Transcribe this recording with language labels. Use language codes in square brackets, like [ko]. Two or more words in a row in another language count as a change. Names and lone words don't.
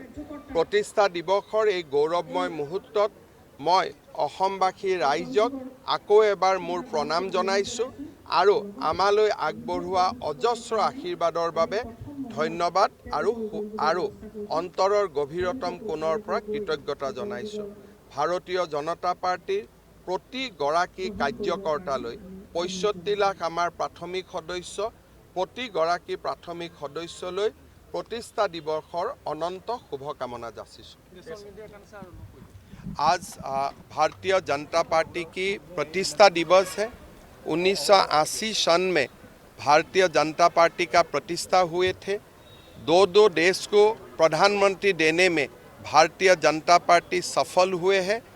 [as] প্ৰতিষ্ঠা দিৱসৰ এই গৌৰৱময় মুহূৰ্তত মই অসমবাসী ৰাইজক আকৌ এবাৰ মোৰ প্ৰণাম জনাইছোঁ আৰু আমালৈ আগবঢ়োৱা অজস্ৰ আশীৰ্বাদৰ বাবে ধন্যবাদ আৰু অন্তৰৰ গভীৰতম কোণৰ পৰা কৃতজ্ঞতা জনাইছোঁ। ভাৰতীয় জনতা পাৰ্টিৰ প্ৰতিগৰাকী কাৰ্যকৰ্তালৈ 65 লাখ আমাৰ প্ৰাথমিক সদস্য, প্ৰতিগৰাকী প্ৰাথমিক সদস্যলৈ প্ৰতিষ্ঠা দিৱসৰ অনন্ত শুভকামনা जाचिছোঁ। [hi] आज भारतीय जनता पार्टी की प्रतिष्ठा दिवस है। 1980 सन में भारतीय जनता पार्टी का प्रतिष्ठा हुए थे। दो देश को प्रधानमंत्री देने में भारतीय जनता पार्टी सफल हुए हैं।